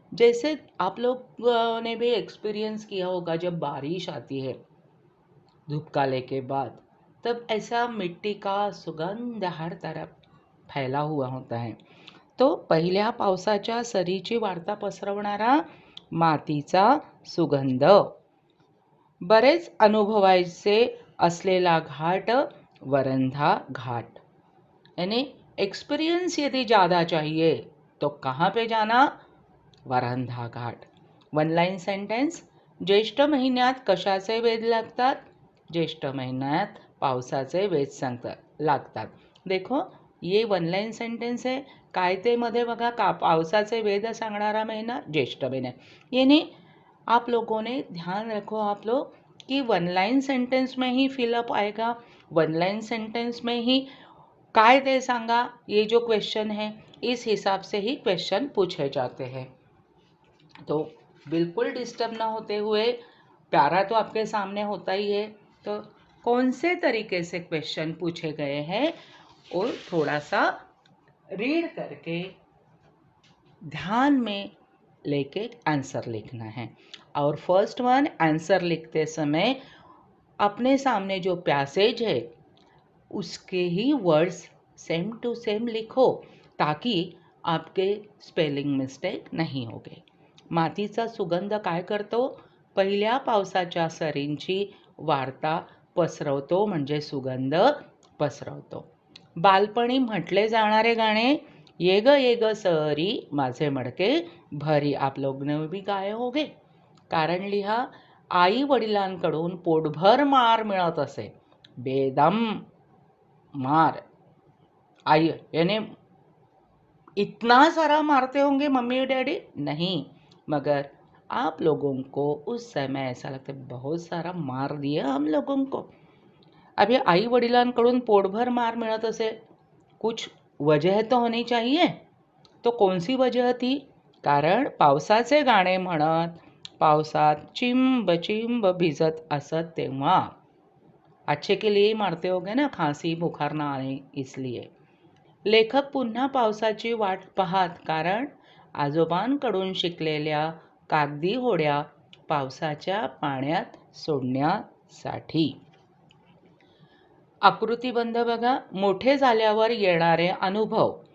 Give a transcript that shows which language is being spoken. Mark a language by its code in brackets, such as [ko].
[hi] जैसे आप लोग ने भी एक्सपीरियंस किया होगा, जब बारिश आती है धूपकाले के बाद, तब ऐसा मिट्टी का सुगंध हर तरफ फैला हुआ होता है. [mr] तो पहिल्या पावसाच्या सरीची वार्ता पसरवणारा मातीचा सुगंध. बरेच अनुभवायचे असलेला घाट वरंधा घाट, [hi] यानी एक्सपीरियंस यदि ज़्यादा चाहिए तो कहाँ पे जाना? वरंधा घाट. [en] One line sentence. [mr] ज्येष्ठ महिन्यात कशाचे वेध लागतात? ज्येष्ठ महिन्यात पावसाचे वेध लागतात. [hi] देखो ये वन लाइन सेंटेंस है. [mr] काय ते मध्ये बघा, का पावसाचे वेध सांगणारा महीना ज्येष्ठ महीना. [hi] यानी आप लोगों ने ध्यान रखो आप लोग कि वन लाइन सेंटेंस में ही फिलअप आएगा. वन लाइन सेंटेंस में ही [mr] काय ते सांगा, [hi] ये जो क्वेश्चन है इस हिसाब से ही क्वेश्चन पूछे जाते हैं. तो बिल्कुल डिस्टर्ब ना होते हुए, प्यारा तो आपके सामने होता ही है, तो कौन से तरीके से क्वेश्चन पूछे गए हैं और थोड़ा सा रीड करके ध्यान में लेके आंसर लिखना है. और फर्स्ट वन, आंसर लिखते समय अपने सामने जो पैसेज है उसके ही वर्ड्स सेम टू सेम लिखो, ताकि आपके स्पेलिंग मिस्टेक नहीं होगे. [mr] मातीचा सुगंध काय करतो? पहिल्या पावसाच्या सरींची वार्ता पसरवतो, म्हणजे सुगंध पसरवतो. बालपणी म्हटले जाणारे गाणे ये ग सरी माझे मडके भरी. [hi] आप लोग ने भी गाए होगे. [mr] कारण लिहा, आई वडिलांकडून पोटभर मार मिळत असे. बेदम मार. [hi] आई यानी इतना सारा मारते होंगे मम्मी और डैडी? नहीं, मगर आप लोगों को उस समय ऐसा लगता है बहुत सारा मार दिया हम लोगों को. अभी [mr] आई वडिलांकडून पोटभर मार मिळत असे, [hi] कुछ वजह तो होनी चाहिए. तो कौन सी वजह थी? [mr] कारण पावसाचे गाणे म्हणत पावसात चिंब चिंब भिजत असत तेव्हा. [hi] अच्छे के लिए मारते होगे ना, खांसी बुखार ना आने इसलिए. [mr] लेखक पुन्हा पावसाची वाट पाहत, कारण आजोबांकडून शिकलेल्या कागदी होड्या पावसाच्या पाण्यात सोडण्यासाठी. आकृतीबंध बघा. मोठे झाल्यावर येणारे अनुभव.